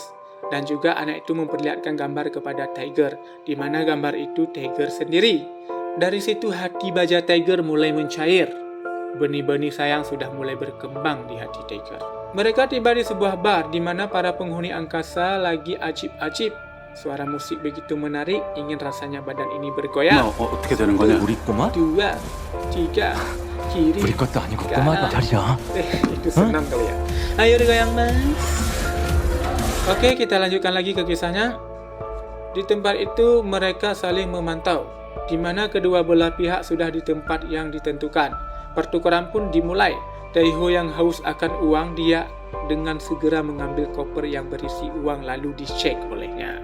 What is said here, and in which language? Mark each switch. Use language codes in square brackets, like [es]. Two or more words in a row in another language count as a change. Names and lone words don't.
[id] Dan juga anak itu memperlihatkan gambar kepada Tiger, di mana gambar itu Tiger sendiri. Dari situ hati baja Tiger mulai mencair. Benih-benih sayang sudah mulai berkembang di hati Tiger. Mereka tiba di sebuah bar, di mana para penghuni angkasa lagi ajib-ajib. Suara musik begitu menarik, ingin rasanya badan ini bergoyang. [ko] 어떻게 되는 거냐? 우리 꼬마? [id] 2, 3, kiri, [ko] 우리 것도 아니고 꼬마 말이야. [id] Itu senang kali ya. Ayo digoyang mas. Oke, kita lanjutkan lagi ke kisahnya. Di tempat itu mereka saling memantau, di mana kedua belah pihak sudah di tempat yang ditentukan. Pertukaran pun dimulai. Taiho yang haus akan uang, dia dengan segera mengambil koper yang berisi uang lalu dicek olehnya.